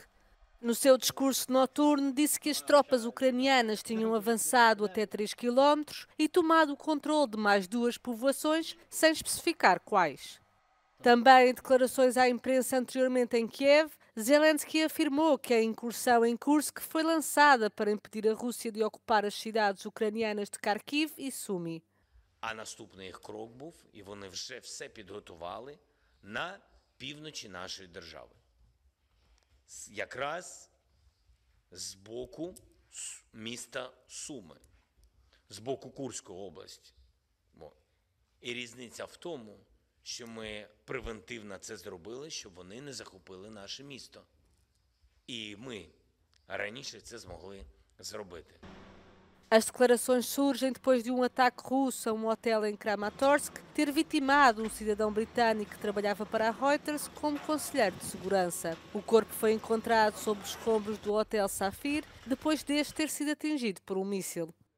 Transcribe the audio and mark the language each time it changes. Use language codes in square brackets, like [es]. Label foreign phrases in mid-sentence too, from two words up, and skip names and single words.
[pt] No seu discurso noturno, disse que as tropas ucranianas tinham avançado até 3 km e tomado o controle de mais 2 povoações, sem especificar quais. Também em declarações à imprensa anteriormente em Kiev, Zelensky afirmou que a incursão em Kursk foi lançada para impedir a Rússia de ocupar as cidades ucranianas de Kharkiv e Sumy. [uk] А наступний їх крок був, і вони вже все підготували на півночі нашої держави. Якраз з боку міста Суми, з боку Курської області. І різниця в тому, що ми превентивно це зробили, щоб вони не захопили наше місто. І ми раніше це змогли зробити. [pt] As declarações surgem depois de um ataque russo a um hotel em Kramatorsk ter vitimado um cidadão britânico que trabalhava para a Reuters como conselheiro de segurança. O corpo foi encontrado sob os escombros do Hotel Safir depois deste ter sido atingido por um míssil.